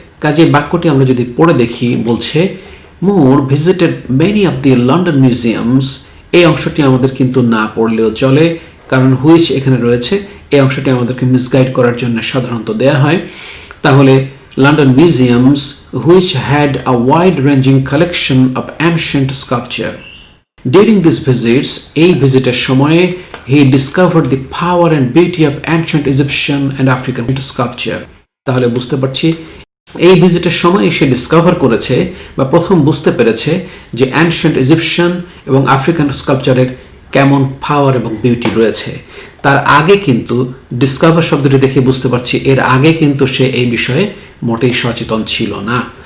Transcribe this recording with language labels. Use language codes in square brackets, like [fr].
[bn] কাজে বাক্যটি আমরা যদি পড়ে দেখি, বলছে [en] More visited many of the London museums. [bn] এই অংশটি আমাদের কিন্তু না পড়লেও চলে, কারণ হুইচ এখানে রয়েছে। এই অংশটি আমাদেরকে মিসগাইড করার জন্য সাধারণত দেয়া হয়। [en] তাহলে London museums which had a wide ranging collection of ancient sculpture. During these visits, [bn] এই ভিজিটের সময়ে [en] he discovered the power and beauty of ancient Egyptian and African sculpture. [bn] তাহলে বুঝতে পারছি এই ভিজিটের সময় সে ডিসকভার করেছে বা প্রথম বুঝতে পেরেছে যে অ্যানশিয়েন্ট ইজিপশিয়ান এবং আফ্রিকান স্কাল্পচারের কেমন পাওয়ার এবং বিউটি রয়েছে। তার আগে কিন্তু ডিসকভার শব্দটি দেখে বুঝতে পারছি এর আগে কিন্তু সে এই বিষয়ে মোটেই সচেতন ছিল না।